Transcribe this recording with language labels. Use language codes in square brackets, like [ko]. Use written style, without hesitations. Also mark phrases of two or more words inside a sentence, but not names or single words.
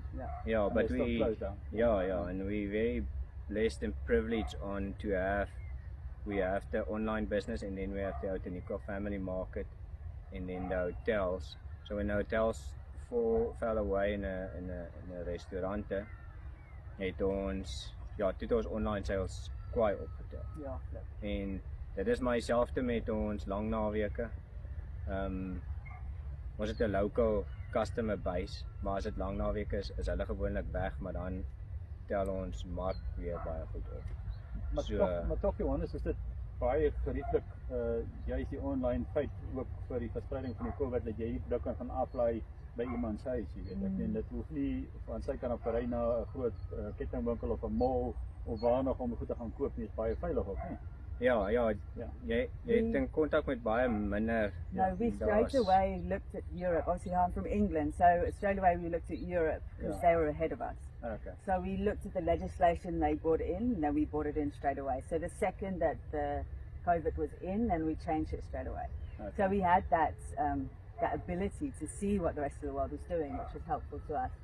[en] Yeah, but we closed down. and we very blessed and privileged we have the online business, and then we have the Oggendkoffie family market, and then the hotels. So when the hotels fell away in a restaurant, [af] het ons [en] online sales [af] kwaai opgetel. En dit is maar dieselfde met ons lang naweke. Ons het 'n [en] local customer base, [af] maar as dit lang naweke is hulle gewoonlik weg, maar dan tel ons mark weer baie goed op. Maar toch Johannes, is dit baie gerieflik, juist die online feit ook vir die verspreiding van die COVID, dat jy die produk kan aflaai by iemand se huis, jy weet. Ek meen dit hoef nie van sy kant af ry na 'n groot kettingwinkel of 'n mall of waar nog om goed te gaan koop nie, is baie veilig ook, nie? Jy het in kontak met baie minder. [en] No, we straight away looked at Europe. Obviously I'm from England, so straight away we looked at Europe because they were ahead of us. Okay. So we looked at the legislation they brought in, and then we brought it in straight away. So the second that the COVID was in, then we changed it straight away. Okay. So we had that ability to see what the rest of the world was doing, which was helpful to us.